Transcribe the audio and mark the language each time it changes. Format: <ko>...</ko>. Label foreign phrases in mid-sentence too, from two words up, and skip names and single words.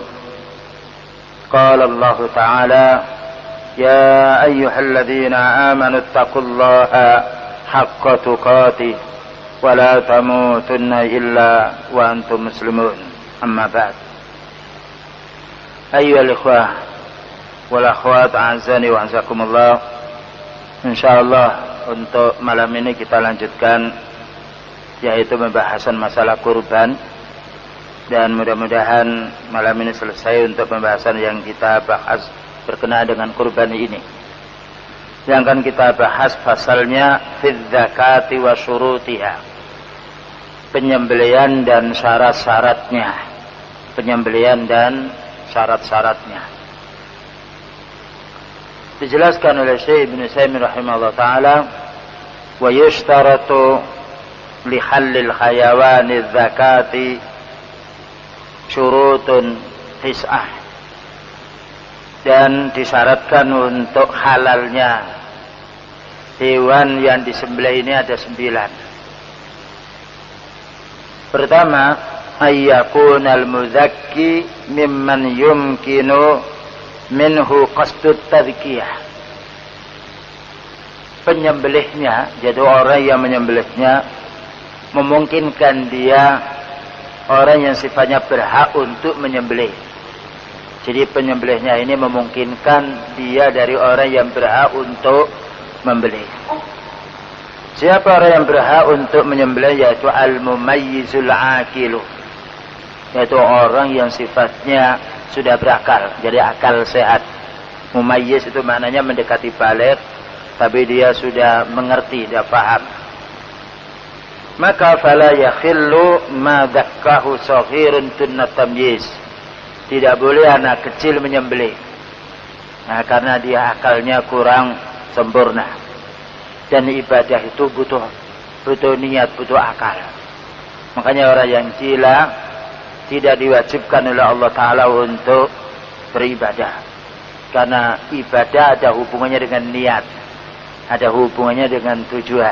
<ar>قال الله تعالى يا أيها الذين آمنوا اتقوا الله حق تقاته ولا تموتن إلا وأنتم مسلمون. أما بعد. أيها الإخوة والأخوات أعزني وأعزكم الله.</ar> <id>Insyaallah untuk malam ini kita lanjutkan, yaitu pembahasan masalah kurban, dan mudah-mudahan malam ini selesai untuk pembahasan yang kita bahas berkenaan dengan kurban ini. Yang akan kita bahas pasalnya</id> <ar>في الذكاة وشروطها,</ar> <id>penyembelihan dan syarat-syaratnya. Penyembelihan dan syarat-syaratnya dijelaskan oleh Syekh Ibnu Utsaimin</id> <ar>رحمه الله تعالى. ويشترط لحل الحيوان ذكاة شروط تسعة,</ar> <id>dan disyaratkan untuk halalnya hewan yang disembelih ini ada 9. Pertama,</id> <ar>أن يكون المذكي ممن يمكن منه قصد التذكية.</ar> <id>Penyembelihnya, jadi orang yang menyembelihnya memungkinkan dia orang yang sifatnya berhak untuk menyembelih. Jadi penyembelihnya ini memungkinkan dia dari orang yang berhak untuk membelih. Siapa orang yang berhak untuk menyembelih? Yaitu</id> <ar>المميز العاقل,</ar> <id>yaitu orang yang sifatnya sudah berakal, jadi akal sehat. Mumayyiz itu maknanya mendekati baligh, tapi dia sudah mengerti, dia paham. Maka</id> <ar>فلا يحل ما ذكاه صغير دون تمييز,</ar> <id>tidak boleh anak kecil menyembelih. Nah, karena dia akalnya kurang sempurna, dan ibadah itu butuh niat, butuh akal. Makanya orang yang gila tidak diwajibkan oleh Allah Ta'ala untuk beribadah, karena ibadah ada hubungannya dengan niat, ada hubungannya dengan tujuan.</id>